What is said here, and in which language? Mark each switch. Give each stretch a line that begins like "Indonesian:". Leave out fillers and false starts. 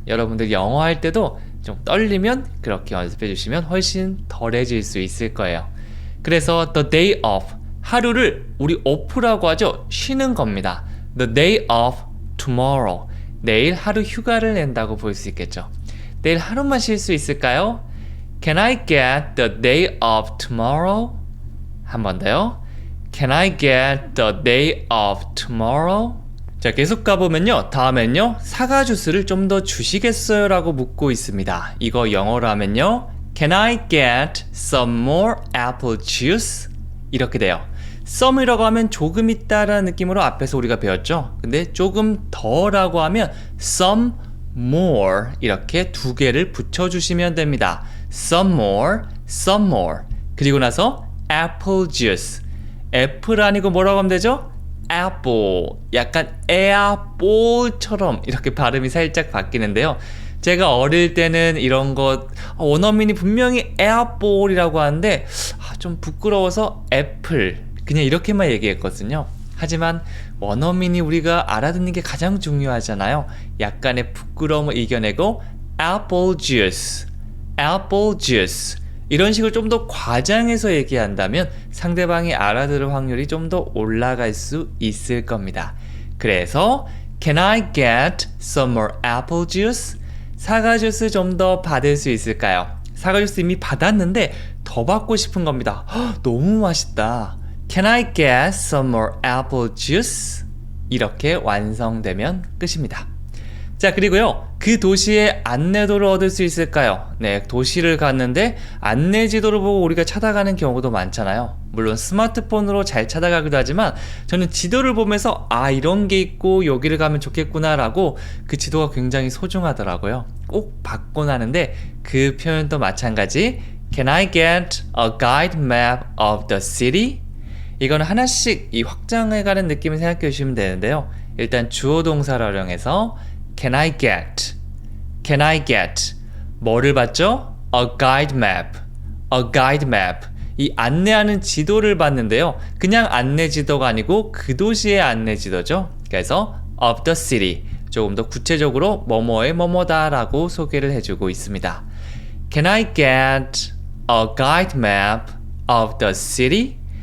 Korean: 여러분들 영어 할 때도 좀 떨리면 그렇게 연습해 주시면 훨씬 덜해질 수 있을 거예요. 그래서
English: the day off,
Korean: 하루를 우리 off라고 하죠. 쉬는 겁니다.
English: the day off tomorrow,
Korean: 내일 하루 휴가를 낸다고 볼 수 있겠죠. 내일 하루만 쉴 수 있을까요?
English: Can I get the day off tomorrow?
Korean: 한 번 더요.
English: Can I get the day off tomorrow?
Korean: 자, 계속 가보면요. 다음엔요. 사과 주스를 좀 더 주시겠어요? 라고 묻고 있습니다. 이거 영어로 하면요.
English: Can I get some more apple juice?
Korean: 이렇게 돼요. some이라고 하면 조금 있다라는 느낌으로 앞에서 우리가 배웠죠. 근데 조금 더라고 하면
English: some more
Korean: 이렇게 두 개를 붙여주시면 됩니다.
English: some more, some more.
Korean: 그리고 나서
English: apple juice.
Korean: 애플 아니고 뭐라고 하면 되죠?
English: apple.
Korean: 약간 에아볼처럼 이렇게 발음이 살짝 바뀌는데요. 제가 어릴 때는 이런 것 원어민이 분명히 에어볼이라고 하는데 좀 부끄러워서 애플 그냥 이렇게만 얘기했거든요. 하지만 원어민이 우리가 알아듣는 게 가장 중요하잖아요. 약간의 부끄러움을 이겨내고
English: apple juice, apple juice
Korean: 이런 식으로 좀 더 과장해서 얘기한다면 상대방이 알아들을 확률이 좀 더 올라갈 수 있을 겁니다. 그래서
English: Can I get some more apple juice?
Korean: 사과 주스 좀 더 받을 수 있을까요? 사과 주스 이미 받았는데 더 받고 싶은 겁니다. 너무 맛있다.
English: Can I get some more apple juice?
Korean: 이렇게 완성되면 끝입니다. 자, 그리고요. 그 도시의 안내도를 얻을 수 있을까요? 네, 도시를 갔는데 안내 지도를 보고 우리가 찾아가는 경우도 많잖아요. 물론 스마트폰으로 잘 찾아가기도 하지만 저는 지도를 보면서 이런 게 있고 여기를 가면 좋겠구나 라고 그 지도가 굉장히 소중하더라고요. 꼭 받곤 하는데 그 표현도 마찬가지.
English: Can I get a guide map of the city?
Korean: 이건 하나씩 이 확장해가는 느낌을 생각해 주시면 되는데요. 일단 주어 동사를 활용해서
English: Can I get? Can I get?
Korean: 뭐를 받죠?
English: A guide map. A guide map.
Korean: 이 안내하는 지도를 받는데요. 그냥 안내 지도가 아니고 그 도시의 안내 지도죠. 그래서
English: of the city.
Korean: 조금 더 구체적으로 뭐뭐의 뭐뭐다 라고 소개를 해주고 있습니다.
English: Can I get a guide map of the city?